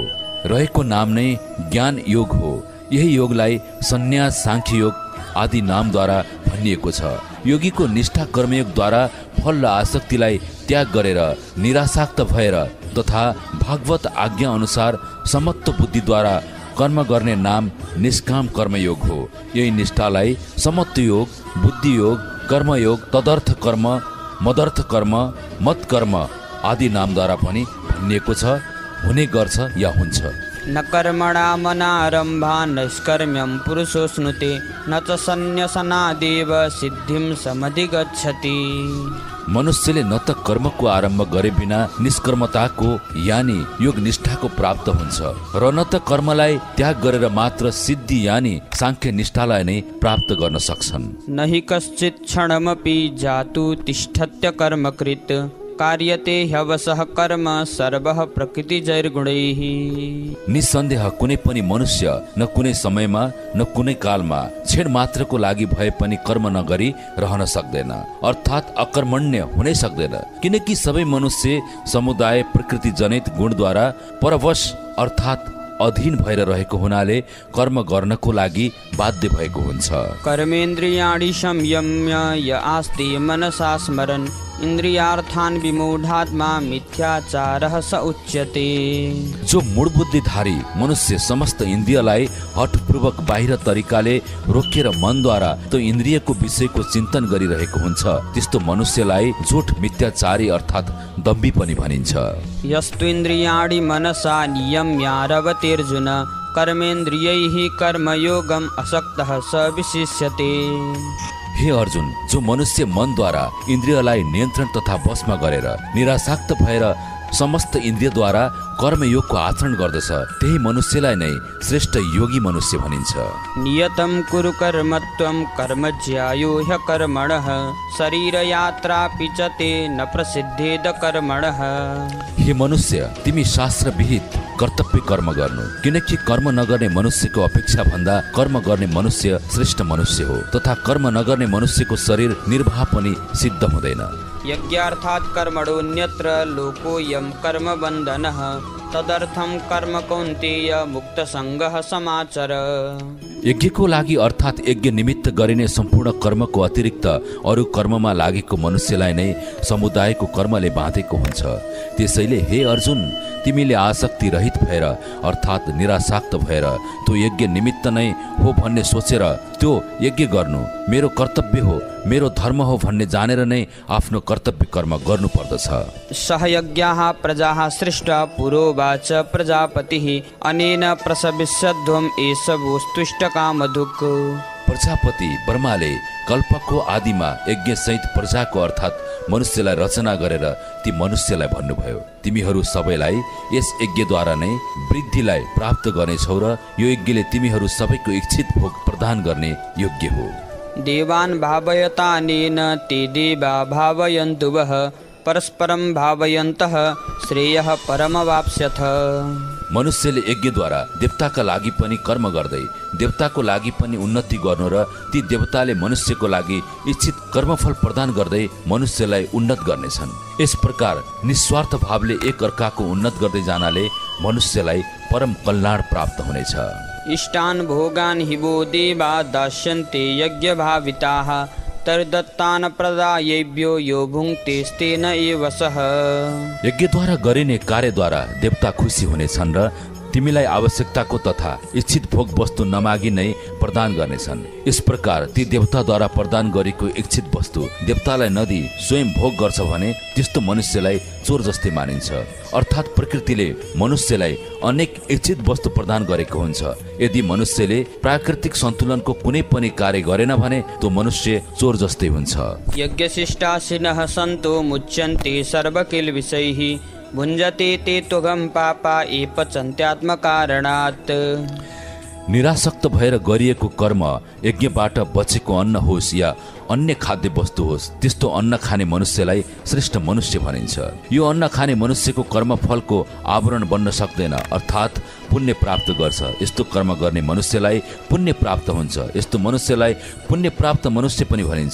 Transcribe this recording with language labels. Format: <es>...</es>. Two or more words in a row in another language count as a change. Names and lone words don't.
<ne>रहेको नाम नै ज्ञान योग हो। यही योगलाई सन्यास, सांख्य योग आदि नामद्वारा भनिएको छ। योगीको निष्ठा कर्मयोगद्वारा फल र आसक्तिलाई त्याग गरेर निरासक्त भएर तथा भागवत आज्ञा अनुसार समत्व बुद्धिद्वारा कर्म गर्ने नाम निष्काम कर्मयोग हो। यही निष्ठालाई समत्व योग, बुद्धि योग, कर्मयोग, तदर्थ कर्म, मदर्थ कर्म, मत कर्म आदि नामद्वारा पनि भनिएको छ, हुने गर्छ या हुन्छ।</ne> <sa>न कर्मणा मनारम्भा नैष्कर्म्यं पुरुषोऽश्नुते न च सन्न्यसनादेव सिद्धिं समधिगच्छति।</sa> <ne>मनुष्यले न त कर्मको आरम्भ गरे बिना निष्कर्मताको यानी योग निष्ठाको प्राप्त हुन्छ र न त कर्मलाई त्याग गरेर मात्र सिद्धि यानी सांख्य निष्ठालाई नै प्राप्त गर्न सक्छन्।</ne> <sa>न हि कश्चित् क्षणमपि जातु तिष्ठत्य कर्मकृत् कार्यते ह्यवशः कर्म सर्वः प्रकृतिजैर्गुणैः।</sa> <ne>निसन्देह कुनै पनि मनुष्य न कुनै समयमा न कुनै कालमा क्षण मात्रको लागि भए पनि कर्म नगरी रहन सक्दैन, अर्थात् अकर्मण्य हुनै सक्दैन, किनकि सबै मनुष्य समुदाय प्रकृति जनित गुणद्वारा परवश अर्थात् अधीन भएर रहेको हुनाले कर्म गर्नको लागि बाध्य भएको हुन्छ।</ne> <sa>कर्मेन्द्रियाणि संयम्य य आस्ते मनसा स्मरन् इन्द्रियार्थान् विमूढात्मा मिथ्याचारः स उच्यते।</sa> <ne>जो मूढ बुद्धिधारी मनुष्य समस्त इन्द्रियलाई हठपूर्वक बाहिर तरिकाले रोकेर मनद्वारा त्यो इन्द्रियको विषयको चिन्तन गरिरहेको हुन्छ, त्यस्तो मनुष्यलाई झुठ मिथ्याचारी अर्थात् दम्भी पनि भनिन्छ।</ne> <sa>यस्तु इन्द्रियाणि मनसा नियम्यारवतेर्जुन कर्मेन्द्रियैः कर्मयोगम् असक्तः स विशिष्यते।</sa> <ne>हे अर्जुन, जो मनुष्य मनद्वारा इन्द्रियलाई नियन्त्रण तथा वशमा गरेर निरासक्त भएर समस्त इन्द्रियद्वारा कर्मयोगको आचरण गर्दछ, त्यही मनुष्यलाई नै श्रेष्ठ योगी मनुष्य भनिन्छ।</ne> <sa>नियतं कुरु कर्मत्वं कर्म ज्यायो ह्यकर्मणः शरीरयात्रापि च ते न प्रसिद्धेद कर्मणः।</sa> <ne>हे मनुष्य, तिमी शास्त्र विहित कर्तव्य कर्म गर्नु, किनकि कर्म नगर्ने मनुष्यको अपेक्षा भन्दा कर्म गर्ने मनुष्य श्रेष्ठ मनुष्य हो तथा कर्म नगर्ने मनुष्यको शरीर निर्वाह पनि सिद्ध हुँदैन।</ne> <sa>यज्ञार्थात् कर्मणोऽन्यत्र लोकोऽयं कर्म बन्धनः तदर्थं कर्म कौन्तेय मुक्तसङ्गः समाचर।</sa> <ne>यज्ञको लागि अर्थात् यज्ञ निमित्त गरिने सम्पूर्ण कर्मको अतिरिक्त अरू कर्ममा लागेको मनुष्यलाई नै समुदायको कर्मले बाँधेको हुन्छ। त्यसैले हे अर्जुन, तिमीले आसक्ति रहित भएर अर्थात् निरासक्त भएर त्यो यज्ञ निमित्त नै हो भन्ने सोचेर त्यो यज्ञ गर्नु मेरो कर्तव्य हो, मेरो धर्म हो भन्ने जानेर नै आफ्नो कर्तव्य कर्म गर्नु पर्दछ।</ne> <sa>सहयज्ञाः प्रजाः सृष्टा पुरोवाच प्रजापतिः अनेन प्रसविष्यध्वम् एष वोस्तुष्टकामधुक्।</sa> <ne>प्रजापति ब्रह्माले कल्पको आदिमा यज्ञ सहित प्रजाको अर्थात् मनुष्यलाई रचना गरेर ती मनुष्यलाई भन्नुभयो, तिमीहरू सबैलाई यस यज्ञद्वारा नै वृद्धिलाई प्राप्त गर्नेछौ र यो यज्ञले तिमीहरू सबैको इच्छित भोग प्रदान गर्ने योग्य हो।</ne> <sa>देवान् भावयतानेन ते देवा भावयन्तु वः परस्परं भावयन्तः श्रेयः परमवाप्स्यथ।</sa> <ne>मनुष्यले यज्ञद्वारा देवताका लागि पनि कर्म गर्दै देवताको लागि पनि उन्नति गर्नु र ती देवताले मनुष्यको लागि इच्छित कर्मफल प्रदान गर्दै मनुष्यलाई उन्नत गर्नेछन्। यस प्रकार निस्वार्थ भावले एक अर्काको उन्नत गर्दै जानाले मनुष्यलाई परम कल्याण प्राप्त हुनेछ।</ne> <sa>इष्टान् भोगान् हि वो देवा दास्यन्ते यज्ञभाविताः तर्दत्तान् प्रदायेभ्यो यो भुङ्क्तेस्तेन एव सः।</sa> <ne>यज्ञद्वारा गरिने कार्यद्वारा देवता खुसी हुनेछन् र तिमीलाई आवश्यकताको तथा इच्छित भोग वस्तु नमागी नै प्रदान गर्नेछन्। यस प्रकार ती देवताद्वारा प्रदान गरेको इच्छित वस्तु देवतालाई नदी स्वयं भोग गर्छ भने त्यस्तो मनुष्यलाई चोर जस्तै मानिन्छ। अर्थात् प्रकृतिले मनुष्यलाई अनेक इच्छित वस्तु प्रदान गरेको हुन्छ। यदि मनुष्यले प्राकृतिक सन्तुलनको कुनै पनि कार्य गरेन भने त्यो मनुष्य चोर जस्तै हुन्छ।</ne> <sa>यज्ञशिष्टाशिनः सन्तो मुच्यन्ते सर्वकिल्बिषैः भुञ्जते ते त्वगं पापा ये पचन्त्यात्मकारणात्।</sa> <ne>निरासक्त भएर गरिएको कर्म यज्ञबाट बचेको अन्न होस् या अन्य खाद्य वस्तु होस् त्यस्तो अन्न खाने मनुष्यलाई श्रेष्ठ मनुष्य भनिन्छ। यो अन्न खाने मनुष्यको कर्मफलको आवरण बन्न सक्दैन अर्थात् पुण्य प्राप्त गर्छ। यस्तो कर्म गर्ने मनुष्यलाई पुण्य प्राप्त हुन्छ। यस्तो मनुष्यलाई पुण्य प्राप्त मनुष्य पनि भनिन्छ।</ne>